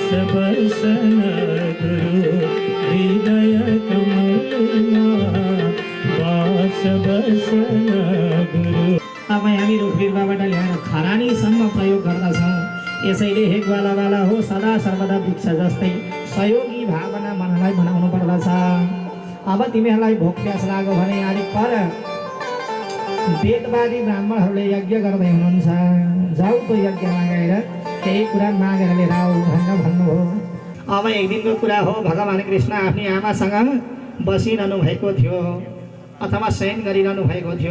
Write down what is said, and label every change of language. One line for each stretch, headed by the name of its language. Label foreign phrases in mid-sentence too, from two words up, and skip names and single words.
Nepali: बसन गुरु हृदय कमलमा वास बसन गुरु। अब हामी रुखबिरुवाबाट ल्याएर खरानीसम्म प्रयोग गर्दछौँ। यसैले हे ग्वालावाला हो सदा सर्वदा वृक्ष जस्तै सहयोगी भावना मनलाई बनाउनु पर्दछ। अब तिमीहरूलाई भोक प्यास लाग्यो भने अलिक पर वेदवादी ब्राह्मणहरूले यज्ञ गर्दै हुनुहुन्छ, जाऊ त्यो यज्ञमा गएर केही कुरा मागेर लिएर आऊ भनेर भन्नुभयो। अब एक दिनको कुरा हो, भगवान् कृष्ण आफ्नी आमासँग बसिरहनु भएको थियो अथवा शयन गरिरहनु भएको थियो।